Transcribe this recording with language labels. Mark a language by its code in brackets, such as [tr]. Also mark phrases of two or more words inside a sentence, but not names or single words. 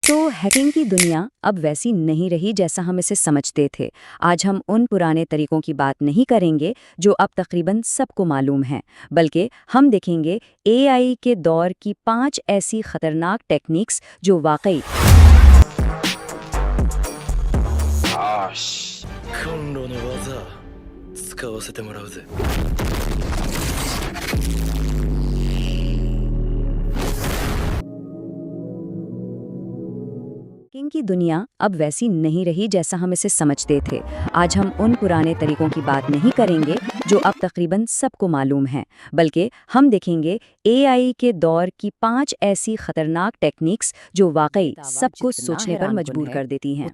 [hi] तो हैकिंग की दुनिया अब वैसी नहीं रही जैसा हम इसे समझते थे। आज हम उन पुराने तरीकों की बात नहीं करेंगे जो अब तकरीबन सबको मालूम हैं, बल्कि हम देखेंगे एआई के दौर की 5 ऐसी खतरनाक टेक्निक्स जो वाकई [ja] よし、コンロの技使わせてもらうぜ。 [hi] हैकिंग की दुनिया अब वैसी नहीं रही जैसा हम इसे समझते थे। आज हम उन पुराने तरीकों की बात नहीं करेंगे जो अब तकरीबन सबको मालूम हैं, बल्कि हम देखेंगे एआई के दौर की 5 ऐसी खतरनाक टेक्निक्स जो वाकई सबको सोचने पर मजबूर कर देती हैं।